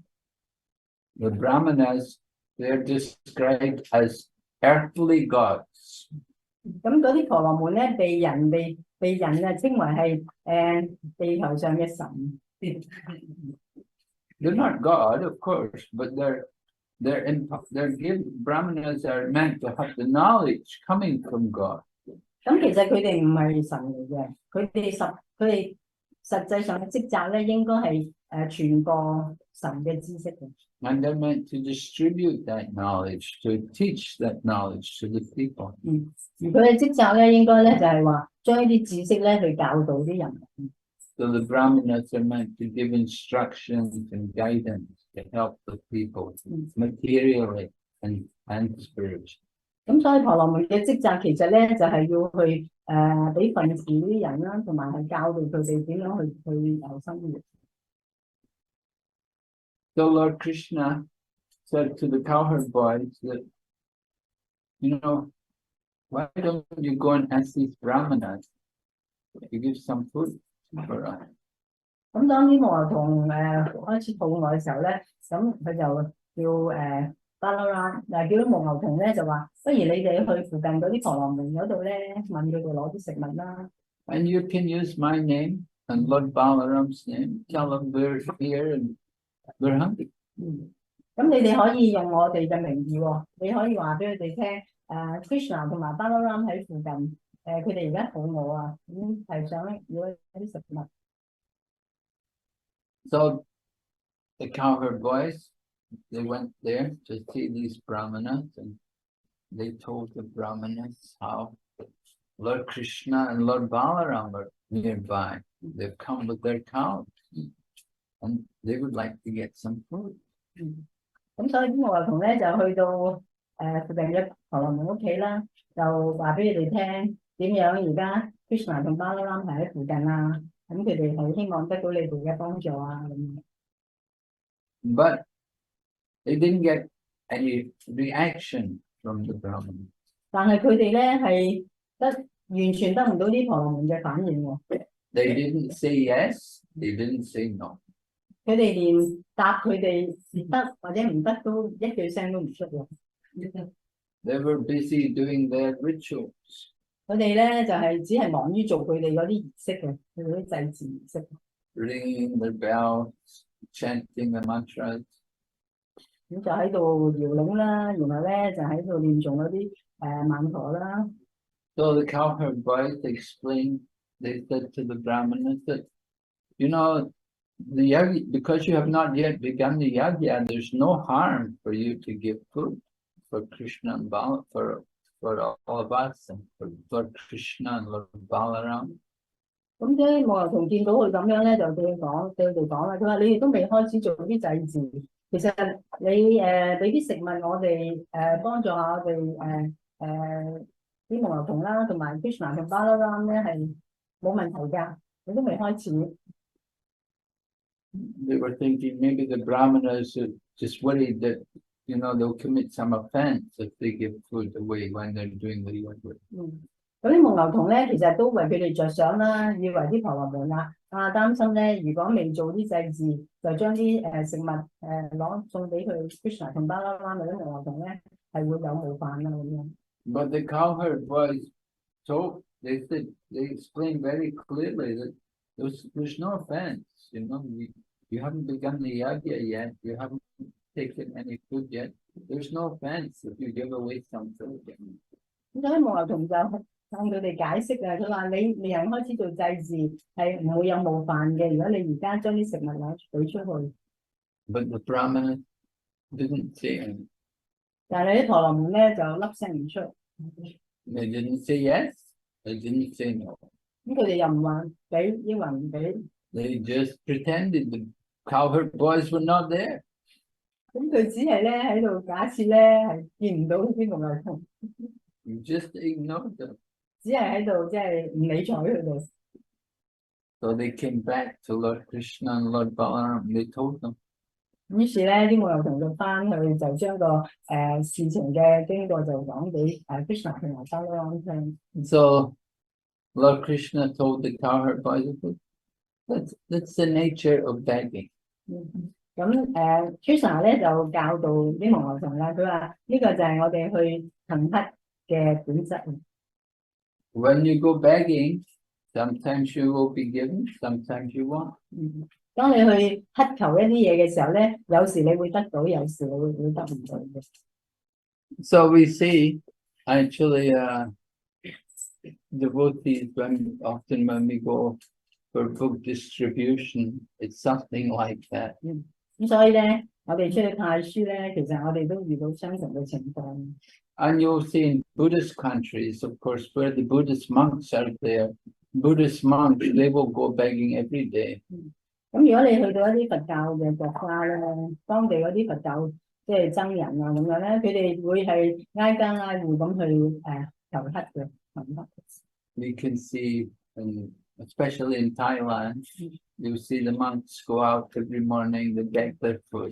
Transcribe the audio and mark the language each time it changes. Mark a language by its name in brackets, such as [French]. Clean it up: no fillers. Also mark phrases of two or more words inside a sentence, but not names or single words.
[English] The brahmanas, they're described as earthly gods. [Cantonese] 咁嗰啲婆羅門咧，被人稱為係地球上嘅神。 [English] They're not God, of course, but brahmanas are meant to have the knowledge coming from God. [Cantonese] 咁其實佢哋唔係神嚟嘅，佢哋實際上嘅職責咧，應該係傳播神嘅知識嘅。 [English] And they're meant to distribute that knowledge, to teach that knowledge to the people. [Cantonese] 而佢嘅職責咧，應該咧就係話將呢啲知識咧去教導啲人。 [English] So the brahmanas are meant to give instructions and guidance to help the people materially and spiritually. [Cantonese] 咁所以婆羅門嘅職責其實咧就係要去俾訓示呢啲人啦，同埋係教導佢哋點樣去生活。 [English] So Lord Krishna said to the cowherd boys that, why don't you go and ask these brahmanas to give some food for us? [Cantonese] 咁當啲牧牛童開始肚餓嘅時候咧，咁佢就叫巴啦啦，嗱叫啲牧牛童咧就話，不如你哋去附近嗰啲婆羅門嗰度咧，問佢哋攞啲食物啦。 [English] And you can use my name and Lord Balaram's name. Tell them we're here and we're hungry. [Cantonese] 咁你哋可以用我哋嘅名義喎，你可以話俾佢哋聽，Krishna 同埋巴啦啦喺附近，佢哋而家肚餓啊，咁係想要一啲食物。 [English] So the cowherd boys, they went there to see these brahmanas, and they told the brahmanas how Lord Krishna and Lord Balaram are nearby. They've come with their cows, and they would like to get some food. [Cantonese] 咁所以啲牧牛童咧就去到附近嘅婆羅門屋企啦，就話俾佢哋聽點樣而家 Krishna 同巴啦啦係喺附近啊，咁佢哋係希望得到你哋嘅幫助啊咁。 [English] But they didn't get any reaction from the brahmanas. [Cantonese] 但係佢哋咧係完全得唔到啲婆羅門嘅反應喎。 [English] They didn't say yes, they didn't say no. [Cantonese] 佢哋連答佢哋得或者唔得都一句聲都唔出喎。 [English] They were busy doing their rituals. [Cantonese] 佢哋咧就係只係忙於做佢哋嗰啲儀式嘅，佢哋啲祭祀儀式。 [English] Ringing their bells, chanting the mantras. [Cantonese] 咁就喺度搖鈴啦，然後咧就喺度念誦嗰啲曼陀啦。 [English] So the cowherd boys explained, they said to the brahmanas that, you know, the yagya, because you have not yet begun the yagya, there's no harm for you to give food for Krishna and for all of us and for Lord Krishna and Lord Balaram. [Cantonese] 咁啲牧牛童見到佢咁樣咧，就對佢講啦，佢話你哋都未開始做啲祭祀，其實你俾啲食物我哋幫助下我哋啲牧牛童啦，同埋 Krishna 同巴啦啦咧係冇問題㗎，你都未開始。 [English] They were thinking maybe the brahmanas are just worried that, you know, they'll commit some offense if they give food away when they're doing the yagya. [Cantonese] 嗰啲牧牛童咧，其實都為佢哋着想啦，以為啲婆羅門擔心咧，如果未做啲祭祀，就將啲食物送俾佢 Krishna 同巴啦啦嗰啲牧牛童咧，係會有冒犯啊咁樣。 [English] But the cowherd boys told, they said, they explained very clearly that there's no offense, you know, you haven't begun the yagya yet, you haven't taken any food yet, there's no offense if you give away some food. [Cantonese] 咁所以牧牛童就向佢哋解釋啊，佢話你未人開始做祭祀係唔會有冒犯嘅，如果你而家將啲食物舉出去。 [English] But the brahmanas didn't say anything. [Cantonese] 但係啲婆羅門咧就粒聲唔出。 [English] They didn't say yes, they didn't say no. [Cantonese] 咁佢哋又唔話俾，抑或唔俾。 [English] They just pretended the cowherd boys were not there. [Cantonese] 咁佢只係咧喺度假設咧係見唔到啲牧牛童。 [English] You just ignored them. [Cantonese] 只係喺度即係唔理睬佢哋。 [English] So they came back to Lord Krishna and Lord Balaram. They told them. [Cantonese] 於是咧啲牧牛童就翻去就將個事情嘅經過就講俾Krishna 同埋巴啦啦聽。 [English] So Lord Krishna told the cowherd boys, that's the nature of begging. [Cantonese] 咁Krishna 咧就教導啲牧牛童啦，佢話呢個就係我哋去行乞嘅本質。 [English] When you go begging, sometimes you will be given, sometimes you won't. [Cantonese] 當你去乞求一啲嘢嘅時候咧，有時你會得到，有時你會得唔到嘅。 [English] So we see actually devotees often when we go for book distribution, it's something like that. [Cantonese] 咁所以咧，我哋出去派書咧，其實我哋都遇到相同嘅情況。 [English] And you'll see in Buddhist countries, of course, where the Buddhist monks are there, Buddhist monks, they will go begging every day. [Cantonese] 咁如果你去到一啲佛教嘅國家咧，當地嗰啲佛教即係僧人啊咁樣咧，佢哋會係挨家挨戶咁去求乞嘅。 [English] We can see, especially in Thailand, you see the monks go out every morning, they beg their food.